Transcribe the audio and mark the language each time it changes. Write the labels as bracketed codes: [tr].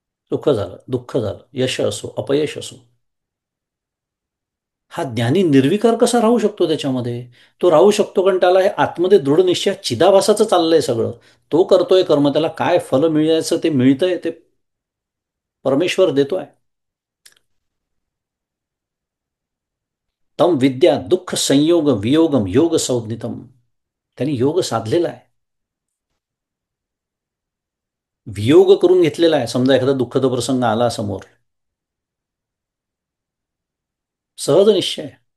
[mr] सुख झालं, दुःख झालं, यश असो अपयश असो, हा ज्ञानी निर्विकार कसा राहू शकतो त्याच्यामध्ये? तो राहू शकतो कारण त्याला हे आतमध्ये दृढ निश्चय चिदाभासाचं चाललंय सगळं. तो करतोय कर्म, त्याला काय फल मिळायचं ते मिळतंय, ते परमेश्वर देतोय. [sa] तम विद्या दुःख संयोग वियोगम योग संज्ञितम. [mr] त्यांनी योग साधलेला आहे. वियोग करून घेतलेला आहे. समजा एखादा दुःखद प्रसंग आला समोर, सहज निश्चय आहे.